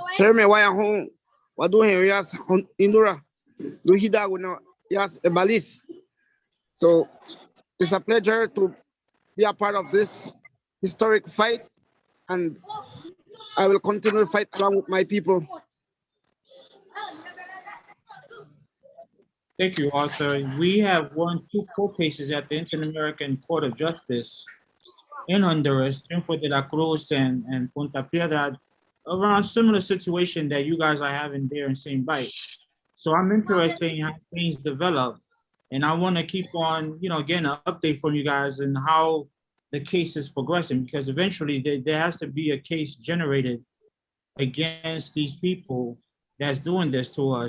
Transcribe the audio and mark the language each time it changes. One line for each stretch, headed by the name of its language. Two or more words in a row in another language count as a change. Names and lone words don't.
English: So it's a pleasure to be a part of this historic fight, and I will continue to fight along with my people. Thank you, Arthur. We have won 2 court cases at the Inter-American Court of Justice in Honduras, Triunfo de la Cruz and Punta Piedra, around similar situation that you guys are having there in Seine Bight. So I'm interested in how things develop, and I want to keep on, getting an update from you guys and how the case is progressing, because eventually there has to be a case generated against these people that's doing this to us.